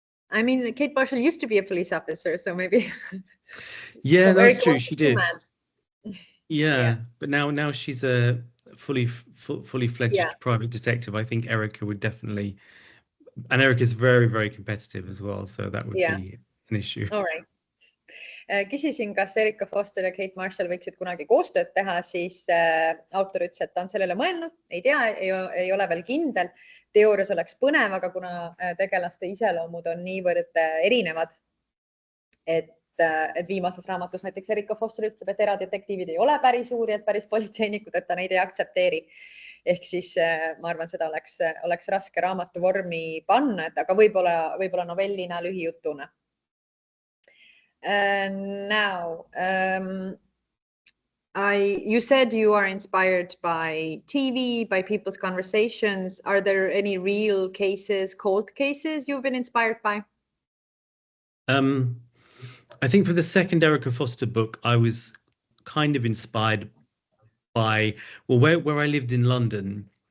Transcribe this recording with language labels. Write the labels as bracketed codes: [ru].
[en] I mean, Kate Marshall used to be a police officer, so maybe. Yeah, that's true. She did. Yeah, but now she's a fully fledged private detective. I think Erika would definitely, and Erika's very, very competitive as well, so that would be an issue. All right. [et] Küsisin, kas Erika Foster ja Kate Marshall võiksid kunagi koostööd teha, siis autor ütles, et ta on sellele mõelnud, ei tea, ei ole veel kindel. Teoorias oleks põnev, aga kuna tegelaste iseloomud on niivõrd erinevad, et viimases raamatus näiteks Erika Foster ütleb, et eradetektiivid ei ole päris uurijad, päris politseinikud, et ta neid ei aktsepteeri. Ehk siis ma arvan, seda oleks raske raamatu vormi panna, aga võib-olla novellina, lühijutuna. [en] Now, you said you are inspired by TV, by people's conversations. Are there any real cases, cold cases you've been inspired by? I think for the second Erika Foster book, I was kind of inspired by, well, where I lived in London.